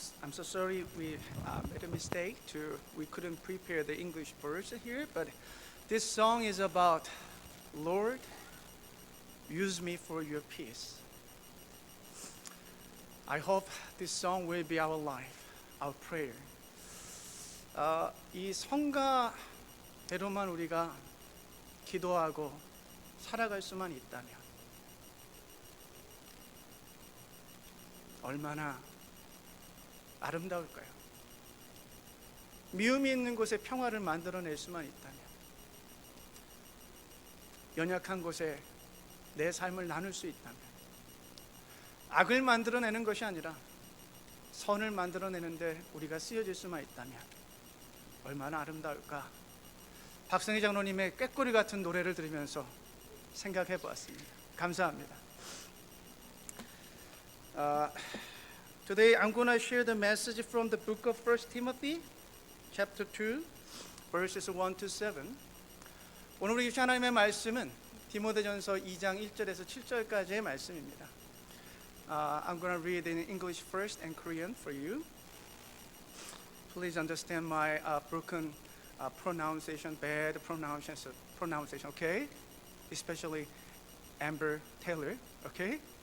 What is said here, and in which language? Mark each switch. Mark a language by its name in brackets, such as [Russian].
[English] I'm so sorry we made a mistake. We couldn't prepare the English version here, but this song is about Lord, use me for your peace. I hope this song will be our life, our prayer. [Korean] 이 성가대로만 우리가 기도하고 살아갈 수만 있다면 얼마나 아름다울까요? 미움이 있는 곳에 평화를 만들어낼 수만 있다면, 연약한 곳에 내 삶을 나눌 수 있다면, 악을 만들어내는 것이 아니라 선을 만들어내는데 우리가 쓰여질 수만 있다면 얼마나 아름다울까? 박성희 장로님의 꾀꼬리 같은 노래를 들으면서 생각해 보았습니다. 감사합니다. [English] Today I'm going to share the message from the book of 1 Timothy chapter 2 verses 1 to 7. [Korean] 오늘 우리 주신 하나님의 말씀은 디모데전서 2장 1절에서 7절까지의 말씀입니다. [English] I'm going to read in English first and Korean for you. Please understand my broken pronunciation, bad pronunciation, okay? Especially Amber Taylor, okay?